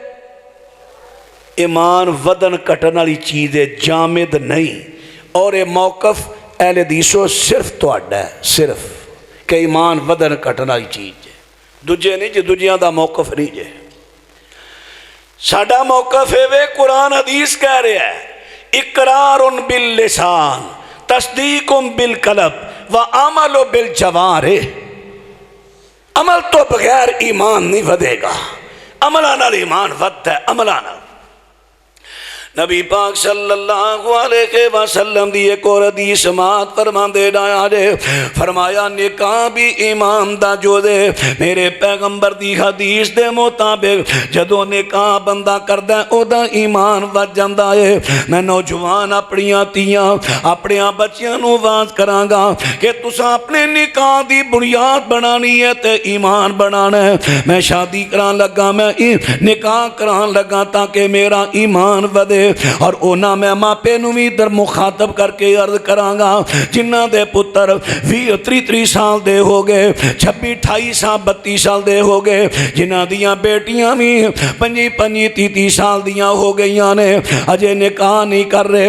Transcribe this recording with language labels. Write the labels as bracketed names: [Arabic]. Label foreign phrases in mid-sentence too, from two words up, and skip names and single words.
[Punjabi] ਈਮਾਨ ਵਧਣ ਘਟਣ ਵਾਲੀ ਚੀਜ਼ ਹੈ, ਜਾਮਿਦ ਨਹੀਂ। ਅਤੇ ਇਹ ਮੌਕਫ਼ ਅਹਿਲੇ ਹਦੀਸੋ ਸਿਰਫ਼ ਤੁਹਾਡਾ ਹੈ, ਸਿਰਫ਼ ਕਿ ਈਮਾਨ ਵਧਣ ਘਟਣ ਵਾਲੀ ਚੀਜ਼ ਹੈ, ਦੂਜੇ ਨਹੀਂ ਜੇ, ਦੂਜਿਆਂ ਦਾ ਮੌਕਫ਼ ਨਹੀਂ ਜੇ। ਸਾਡਾ ਮੌਕਫ਼ ਹੈ ਵੇ ਕੁਰਾਨ ਹਦੀਸ ਕਹਿ ਰਿਹਾ ਹੈ, [Arabic] إقرار باللسان وتصديق بالقلب وعمل بالجوارح. [Punjabi] ਅਮਲ ਤੋਂ ਬਗ਼ੈਰ ਈਮਾਨ ਨਹੀਂ ਵਧੇਗਾ, ਅਮਲਾਂ ਨਾਲ ਈਮਾਨ ਵਧਦਾ ਹੈ, ਅਮਲਾਂ ਨਾਲ। नबी पाक [Arabic] صلى الله عليه وسلم [Punjabi] ਦੀ ਇੱਕ ਹੋਰ ਹਦੀਸ ਸਮਾਤ ਫ਼ਰਮਾਉਂਦੇ ਆਇਆ ਜੇ, ਫ਼ਰਮਾਇਆ ਨਿਕਾਹ ਵੀ ਈਮਾਨ ਦਾ ਜੋ ਦੇ। ਮੇਰੇ ਪੈਗ਼ੰਬਰ ਦੀ ਹਦੀਸ ਦੇ ਮੁਤਾਬਿਕ ਜਦੋਂ ਨਿਕਾਹ ਬੰਦਾ ਕਰਦਾ ਓਦਾ ਈਮਾਨ ਵਧ ਜਾਂਦਾ ਹੈ। ਮੈਂ ਨੌਜਵਾਨ ਆਪਣੀਆਂ ਧੀਆਂ ਆਪਣੇ ਬੱਚੀਆਂ ਨੂੰ ਵਾਜ਼ ਕਰਾਂਗਾ ਕਿ ਤੁਸਾਂ ਆਪਣੇ ਨਿਕਾਹ ਦੀ ਬੁਨਿਆਦ ਬਣਾਉਣੀ ਹੈ ਤੇ ਈਮਾਨ ਬਣਾਉਣਾ ਹੈ। ਮੈਂ ਸ਼ਾਦੀ ਕਰਾਨ ਲੱਗਾ, ਮੈਂ ਨਿਕਾਹ ਕਰਾਨ ਲੱਗਾ ਤਾਕਿ ਮੇਰਾ ਈਮਾਨ ਵਧੇ। ਅਤੇ ਉਨ੍ਹਾਂ ਮੈਂ ਮਾਪੇ ਨੂੰ ਵੀ ਇੱਧਰ ਮੁਖ਼ਾਤਬ ਕਰਕੇ ਅਰਜ਼ ਕਰਾਂਗਾ ਜਿਨ੍ਹਾਂ ਦੇ ਪੁੱਤਰ 20-30 ਸਾਲ ਦੇ ਹੋ ਗਏ, 26-28 ਸਾਲ 32 ਸਾਲ ਦੇ ਹੋ ਗਏ, ਜਿਨ੍ਹਾਂ ਦੀਆਂ ਬੇਟੀਆਂ ਵੀ 25-30 ਸਾਲ ਦੀਆਂ ਹੋ ਗਈਆਂ ਨੇ, ਅਜੇ ਨਿਕਾਹ ਨਹੀਂ ਕਰ ਰਹੇ।